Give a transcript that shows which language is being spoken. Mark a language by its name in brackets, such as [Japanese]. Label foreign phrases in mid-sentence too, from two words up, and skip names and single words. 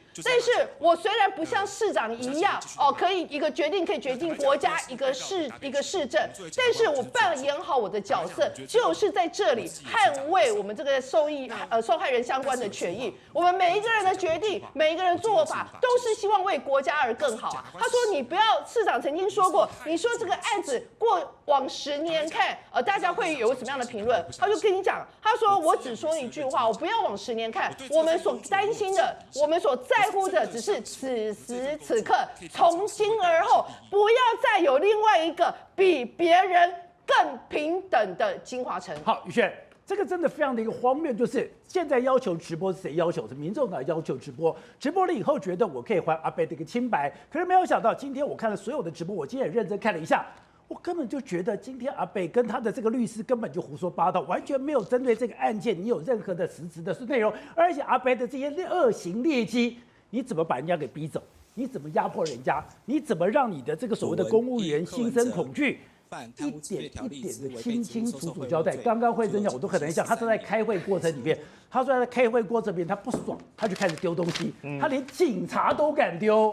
[Chinese] 但是我雖然不像市長一樣，可以一個決定可以決定國家一個市政，但是我扮演好我的角色，就是是在這裡捍衛我們這個受害人相關的權益。我們每一個人的決定，每一個人的做法，都是希望為國家而更好啊。他說你不要，市长曾經說過，你說这個案子過往10年看，大家會有什麼樣的評論？他就跟你講，他說我只說一句話，我不要往10年看，我們所擔心的，我們所在乎的，只是此時此刻，從今而後，不要再有另外一個比別人更平等的金華城。好，宇軒，這個真的非常的一個荒謬，就是現在要求直播是誰要求？是民眾黨要求直播，直播了以後覺得我可以還阿伯的一個清白，可是沒有想到今天我看了所有的直播，我今天也認真看了一下。我根本就覺得今天阿北跟他的這個律師根本就胡說八道，完全沒有針對這個案件你有任何的實質的內容，而且阿北的這些惡行劣跡，你怎麼把人家給逼走？你怎麼壓迫人家？你怎麼讓你的這個所謂的公務員心生恐懼？一點一點的清清楚楚交代。剛剛慧珍講，我都很難想，他說在開會過程裡面，他說在開會過程裡面他不爽，他就開始丟東西，他連警察都敢丟。